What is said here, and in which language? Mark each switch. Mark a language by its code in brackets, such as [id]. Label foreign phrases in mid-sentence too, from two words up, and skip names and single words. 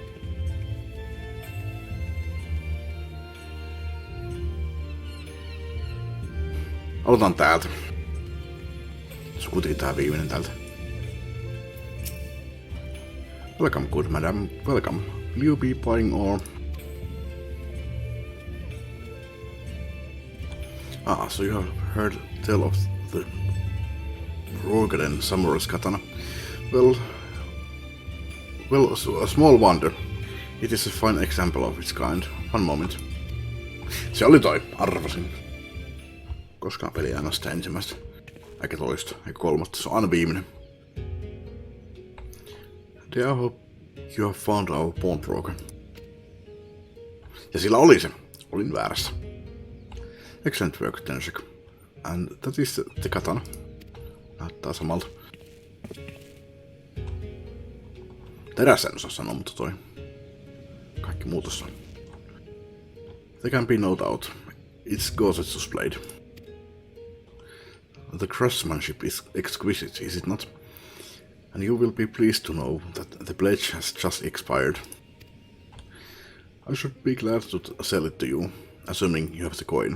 [fi] Aloitan täältä. Se on kuitenkin tää viimeinen täältä. [en] Welcome, good madam. Welcome. Will you be buying or... so you have heard tell of the Rogaden Samurai's katana. Well, a small wonder. It is a fine example of its kind. One moment. [fi] Se oli toi, arvasin. Koskaan peli aina sitä ensimmäistä. Eikä toista, eikä kolmatta. Se on aina viimeinen. [en] I hope you have found our pawnbroker. [fi] Ja sillä oli se. Olin väärässä. [en] Excellent work, Tenshik. And that is the katana. [fi] Näyttää samalta. Terässä en osaa sanoa, mutta toi. Kaikki muu tossa. [en] There can be no doubt. It's Gosetsu's blade. The craftsmanship is exquisite, is it not? And you will be pleased to know that the pledge has just expired. I should be glad to sell it to you, assuming you have the coin.